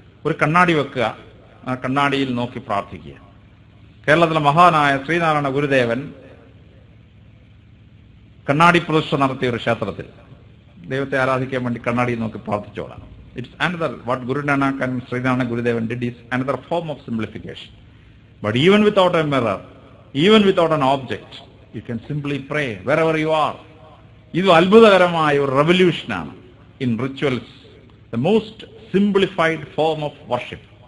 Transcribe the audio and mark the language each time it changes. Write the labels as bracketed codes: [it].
[ml] ഒരു കണ്ണാടി വെക്കുക, ആ കണ്ണാടിയിൽ നോക്കി പ്രാർത്ഥിക്കുക. കേരളത്തിലെ മഹാനായ ശ്രീനാരായണ ഗുരുദേവൻ കണ്ണാടി പ്രതിഷ്ഠ നടത്തിയ ഒരു ക്ഷേത്രത്തിൽ ദൈവത്തെ ആരാധിക്കാൻ വേണ്ടി കണ്ണാടിയിൽ നോക്കി പ്രാർത്ഥിച്ചോളാം. [en] It's another what Guru Nanak and Sreenarayana Gurudevan did is another form of simplification. But even without a mirror, even without an object, you can simply pray wherever you are. [ml] ഇത് അത്ഭുതകരമായ ഒരു റെവല്യൂഷനാണ് [en] In rituals, the most simplified form of worship.